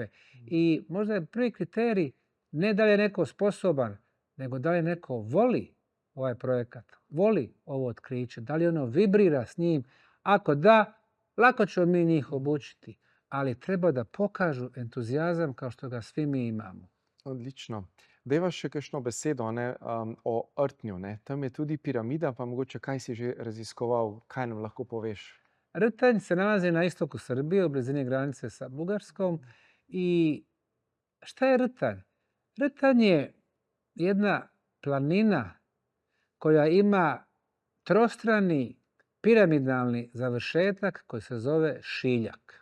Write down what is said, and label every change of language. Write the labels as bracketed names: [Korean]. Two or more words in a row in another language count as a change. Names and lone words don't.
[Bosnian] I možda je prvi kriterij ne da li je neko sposoban, nego da li neko voli ovaj projekat, voli ovo otkriće, da li ono vibrira s njim. Ako da, lako ćemo mi njih obučiti, ali treba da pokažu entuzijazam kao što ga svi mi imamo. [Slovenian] Odlično. Dajva še kakšno besedo o Rtnju. Ne? Tam je tudi piramida, pa mogoče kaj si že raziskoval, kaj nam lahko poveš? [Bosnian] Rtanj se nalazi na istoku Srbije, u blizini granice sa Bugarskom. I šta je Rtanj? Rtanj je jedna planina koja ima trostrani piramidalni završetak koji se zove šiljak.